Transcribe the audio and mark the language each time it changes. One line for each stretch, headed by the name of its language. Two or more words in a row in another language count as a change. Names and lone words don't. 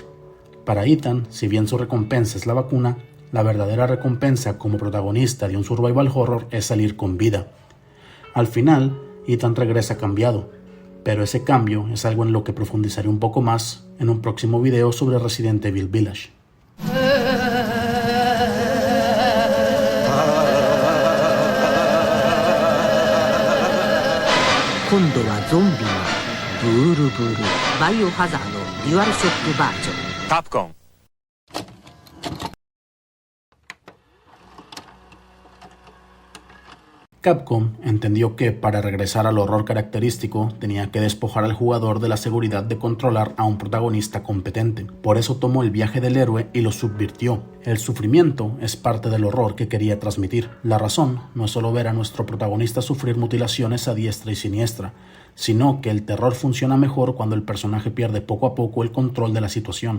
Spanish: Para Ethan, si bien su recompensa es la vacuna, la verdadera recompensa como protagonista de un survival horror es salir con vida. Al final, Ethan regresa cambiado, pero ese cambio es algo en lo que profundizaré un poco más en un próximo video sobre Resident Evil Village.
Japanese: 今度はゾンビのブールブールバイオハザードデュアルショックバージョン。カプコン。
Spanish: Capcom entendió que para regresar al horror característico tenía que despojar al jugador de la seguridad de controlar a un protagonista competente. Por eso tomó el viaje del héroe y lo subvirtió. El sufrimiento es parte del horror que quería transmitir. La razón no es solo ver a nuestro protagonista sufrir mutilaciones a diestra y siniestra, sino que el terror funciona mejor cuando el personaje pierde poco a poco el control de la situación.